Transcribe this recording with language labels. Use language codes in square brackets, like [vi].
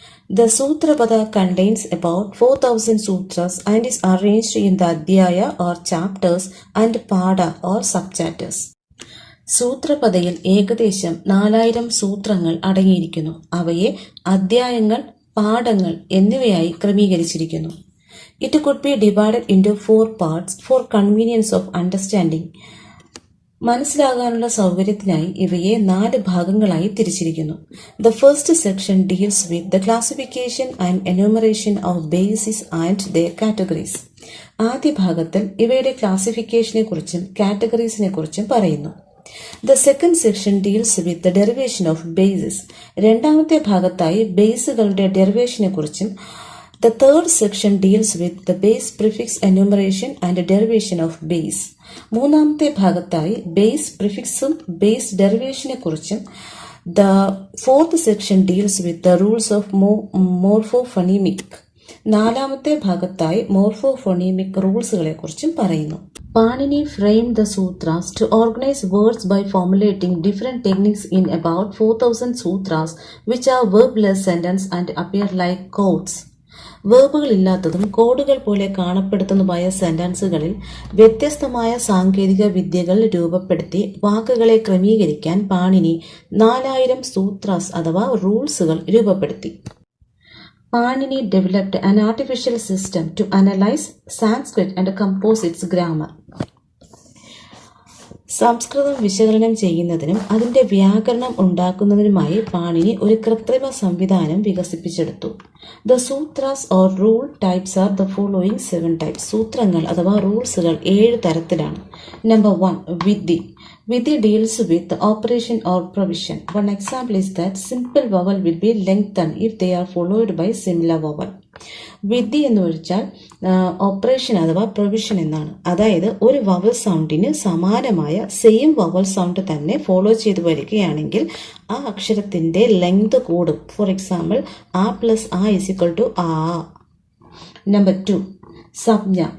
[en] The Sutrapada contains about 4000 sutras and is arranged in the Adhyaya or chapters and Pada or subchapters. [ml] സൂത്രപദയിൽ ഏകദേശം 4000 സൂത്രങ്ങൾ അടങ്ങിയിരിക്കുന്നു. അവയെ അധ്യായങ്ങൾ, പാഠങ്ങൾ എന്നിവയായി ക്രമീകരിച്ചിരിക്കുന്നു. [en] It could be divided into 4 parts for convenience of understanding. [ml] മനസ്സിലാകാനുള്ള സൗകര്യത്തിനായി ഇവയെ 4 ഭാഗങ്ങളായി തിരിച്ചിരിക്കുന്നു. [en] The first section deals with the classification and enumeration of bases and their categories. [ml] ആദ്യ ഭാഗത്തിൽ ഇവയുടെ ക്ലാസിഫിക്കേഷനെ കുറിച്ചും കാറ്റഗറീസിനെ കുറിച്ചും പറയുന്നു. [en] The second section deals with the derivation of bases. [ml] രണ്ടാമത്തെ ഭാഗത്തായി ബേസുകളുടെ ഡെറിവേഷനെ കുറിച്ചും. [en] The third section deals with the base prefix enumeration and derivation of base. [ml] മൂന്നാമത്തെ ഭാഗത്തായി ബേസ് പ്രിഫിക്സും ബേസ് ഡെറിവേഷനെ കുറിച്ചും [en] The fourth section deals with the rules of morphophonemic. [ml] നാലാമത്തെ ഭാഗത്തായി മോർഫോഫോണീമിക് റൂൾസുകളെ കുറിച്ചും പറയുന്നു. [en] Panini framed the sutras to organize words by formulating different techniques in about 4,000 sutras, which are verbless sentences and appear like codes. [ml] വേർബുകളില്ലാത്തതും കോഡുകൾ പോലെ കാണപ്പെടുന്നതുമായ സെന്റൻസുകളിൽ വ്യത്യസ്തമായ സാങ്കേതിക വിദ്യകൾ രൂപപ്പെടുത്തി വാക്കുകളെ ക്രമീകരിക്കാൻ പാണിനി 4000 സൂത്രാസ് അഥവാ റൂൾസുകൾ രൂപപ്പെടുത്തി. [en] Panini developed an artificial system to analyze Sanskrit and compose its grammar. [ml] സംസ്കൃതം വിശകലനം ചെയ്യുന്നതിനും അതിന്റെ വ്യാകരണം ഉണ്ടാക്കുന്നതിനുമായി പാണിനി ഒരു കൃത്രിമ സംവിധാനം വികസിപ്പിച്ചെടുത്തു. [en] The sutras or rule types are the following 7 types. [ml] സൂത്രങ്ങൾ അഥവാ റൂൾസുകൾ 7 തരത്തിലാണ്. [en] Number 1, വിധി. വിധി deals with operation or provision. One example is that simple vowel will be lengthened if they are followed by similar vowel. [ml] വിധി എന്ന് വെച്ചാൽ operation അഥവാ provision എന്നാണ്. അതായത് ഒരു വവൽ സൗണ്ടിന് സമാനമായ സെയിം വവൽ സൗണ്ട് തന്നെ ഫോളോ ചെയ്തു വരികയാണെങ്കിൽ ആ അക്ഷരത്തിന്റെ ലെങ്ത് കൂടും. [en] For example ആ പ്ലസ് ആ ഇസിക്വൽ ടു ആ. നമ്പർ 2, സംജ്ഞ.